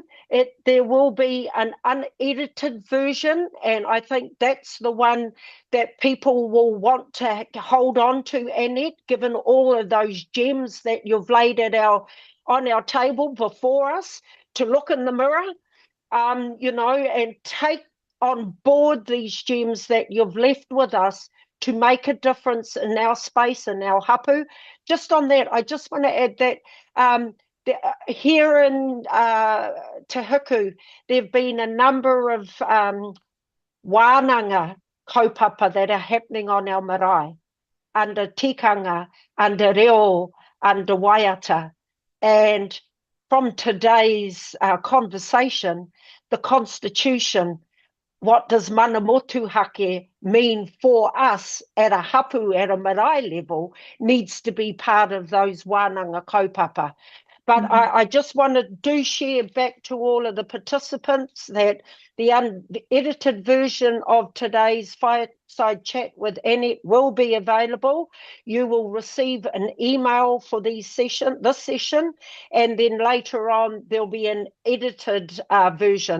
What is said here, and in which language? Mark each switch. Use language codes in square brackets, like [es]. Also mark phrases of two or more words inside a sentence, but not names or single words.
[en] There will be an unedited version, and I think that's the one that people will want to hold on to, Annette, given all of those gems that you've laid on our table before us, to look in the mirror, you know, and take on board these gems that you've left with us to make a difference in our space and our hapū. Just on that, I just want to add that here in Te Huku, there have been a number of [mi] wānanga kaupapa [en] that are happening on our marae, under tikanga, under reo, under waiata. And from today's conversation, the Constitution, what does [mi] mana motuhake [en] mean for us at a hapū, at a marae level, needs to be part of those [mi] wānanga kaupapa. [en] But I just want to share back to all of the participants that the edited version of today's Fireside Chat with Annette will be available. You will receive an email for this session, and then later on there'll be an edited version.